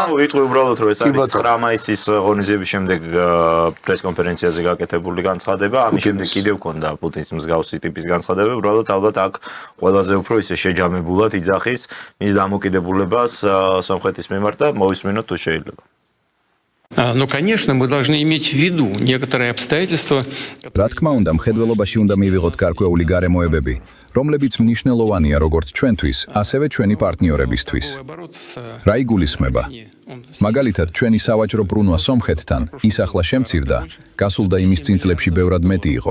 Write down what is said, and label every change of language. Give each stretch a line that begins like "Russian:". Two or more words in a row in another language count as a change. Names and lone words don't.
Georgian: ვიტყვი უბრალოდ რომ ეს არის 9 მაისის ღონისძიების შემდეგ პრესკონფერენციაზე გაკეთებული განცხადება ამის შემდეგ კიდევ ქონდა პუტინის მსგავსი ტიპის განცხადება, უბრალოდ ალბათ აქ ყველაზე უფრო ისე შეჯამებულად იძახის მის დამოკიდებულებას სომხეთის მიმართ და მოვისმინოთ თუ შეიძლება.
Russian: Но, конечно, мы должны иметь в виду некоторые обстоятельства.
Georgian: Რა თქმა უნდა, მხედველობაში უნდა მივიღოთ გარკვეული გარემოებები, რომლებიც მნიშვნელოვანია როგორც ჩვენთვის, ასევე ჩვენი პარტნიორებისთვის. რა იგულისხმება? მაგალითად, ჩვენი სავაჭრო ბრუნვა სომხეთთან ის ახლა შემცირდა, გასულ და იმის წინ წლებში ბევრად მეტი იყო.